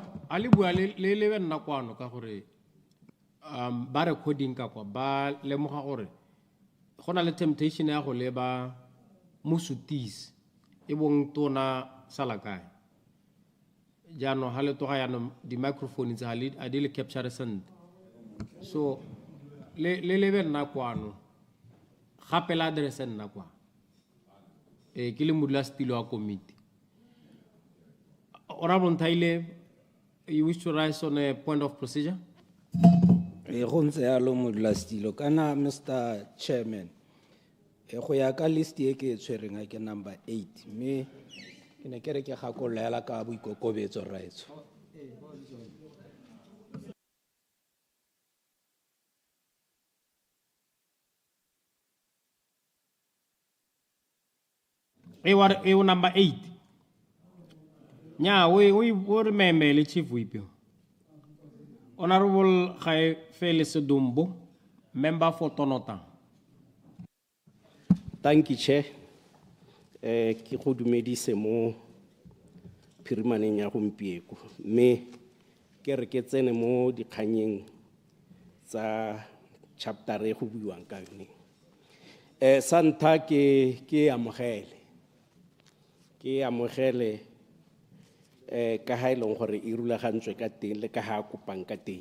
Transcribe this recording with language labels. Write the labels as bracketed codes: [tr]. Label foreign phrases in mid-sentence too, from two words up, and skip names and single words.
[tn] a le bua le lebe nna kwano ka gore ba recording ka kwa ba lemoga gore go na le temptation ya go leba mosutisi e bong tona salakae jaanong ga le toga yaanong di-microphone tse a di le capture sentle so le lebe nna kwano gape la address nna kwa ke le modulasetilo wa committee [en] Honorable Nthaile, you wish to rise on a point of procedure? [tn] Go ntse yalo modulasetilo kana Mr. Chairman go ya ka list e ke tshwereng a ke number 8 mme ke ne ke re ke gakolela ka boikokobetso raetso e o [en] number 8 nya we remember le chief whip Honorable 𝗍𝙧𝗫𝗍𝗫, member for Tonotang. Thank you, Chair. [tn] Ke go dumedise mo phirimaneng ya gompieko. Me ke re ke tsene mo dikganyeng tsa chapter e go buiwang ka yone. Sa ntlha ke amogele ka ha e leng gore e rulagantswe ka teng le ka ha kopang ka teng.